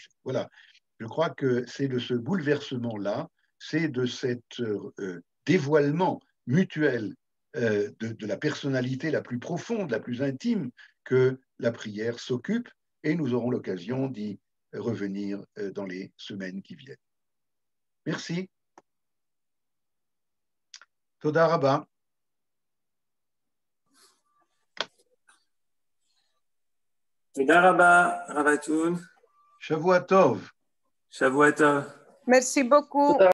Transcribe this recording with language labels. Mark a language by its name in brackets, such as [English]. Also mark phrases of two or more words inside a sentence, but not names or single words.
[French] Voilà, je crois que c'est de ce bouleversement-là, c'est de cet dévoilement mutuel de la personnalité la plus profonde, la plus intime, que la prière s'occupe, et nous aurons l'occasion d'y revenir dans les semaines qui viennent. Merci. [Hebrew] תודה רבה. תודה רבה, Rav Atoun. שבוע טוב. שבוע טוב. [French] Merci beaucoup.